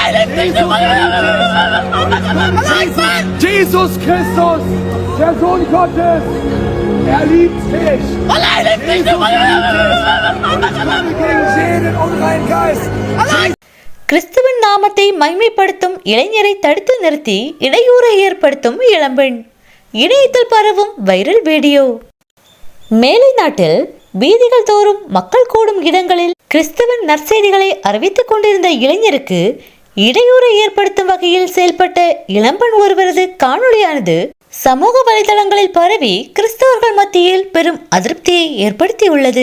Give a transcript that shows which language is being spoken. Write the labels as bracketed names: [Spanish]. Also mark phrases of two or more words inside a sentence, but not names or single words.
[German] Jesus Christus, der Sohn Gottes, er liebt dich. Jesus gegen jeden unreinen Geist. [Tamil] கிறிஸ்துவின் நாமத்தை மைமைப்படுத்தும் இளைஞரை தடுத்து நிறுத்தி இடையூறை ஏற்படுத்தும் இளம்பெண். இணையத்தில் பரவும் வைரல் வீடியோ. மேலை நாட்டில் வீதிகள் தோறும் மக்கள் கூடும் இடங்களில் கிறிஸ்துவின் நற்செய்திகளை அறிவித்துக் கொண்டிருந்த இளைஞருக்கு இடையூறை ஏற்படுத்தும் வகையில் செயல்பட்ட இளம்பெண் ஒருவரது காணொளியானது சமூக வலைதளங்களில் பரவி கிறிஸ்தவர்கள் மத்தியில் பெரும் அதிருப்தியை ஏற்படுத்தியுள்ளது.